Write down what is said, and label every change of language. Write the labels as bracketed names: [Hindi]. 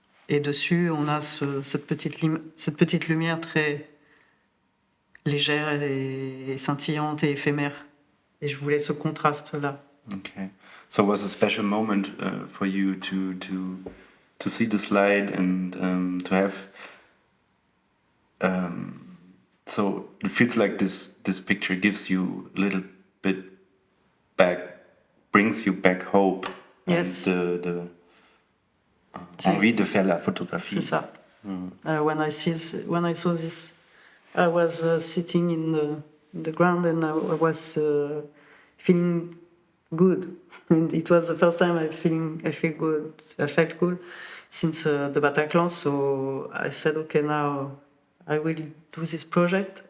[French] Et dessus, on a cette petite lumière très légère et scintillante et éphémère. Et je voulais ce contraste-là. [English] Okay. So it was a special moment for you to see the slide and to have. So it feels like this picture gives you a little bit back, brings you back hope. Yes. And the [French] envie de faire la photographie. C'est ça. [English] When I saw this, I was sitting in the ground and I was feeling good. And it was the first time I felt good since the Bataclan. So I said, okay, now I will do this project.